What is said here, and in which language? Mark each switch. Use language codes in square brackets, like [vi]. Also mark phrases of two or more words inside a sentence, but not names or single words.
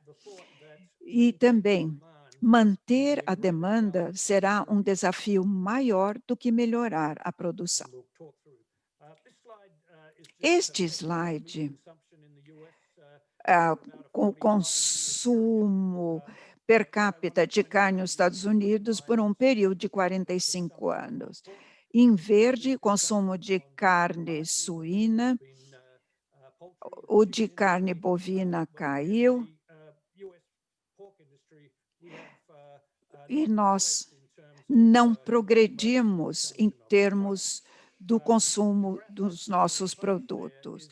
[pt] E também manter a demanda será um desafio maior do que melhorar a produção. Este slide, com o consumo per capita de carne nos Estados Unidos por um período de 45 anos. Em verde, consumo de carne suína, o de carne bovina caiu, e nós não progredimos em termos do consumo dos nossos produtos.